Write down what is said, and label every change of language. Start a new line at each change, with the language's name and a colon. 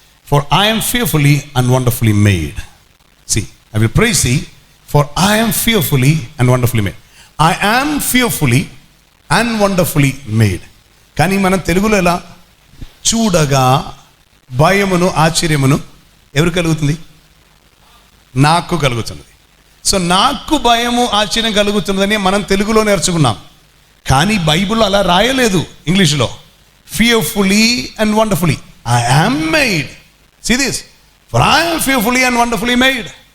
English: For I am fearfully and wonderfully made. See, I will praise thee, for I am fearfully and wonderfully made. I am fearfully and wonderfully made.
Telugu: కానీ మనం తెలుగులో ఎలా? చూడగా భయమును ఆశ్చర్యమును ఎవరు కలుగుతుంది? నాకు కలుగుతున్నది. సో నాకు భయము ఆశ్చర్యం కలుగుతున్నదని మనం తెలుగులో నేర్చుకున్నాం. కానీ బైబిల్లో అలా రాయలేదు ఇంగ్లీష్లో.
English: Fearfully and wonderfully I am made. See this. For I am fearfully and wonderfully made.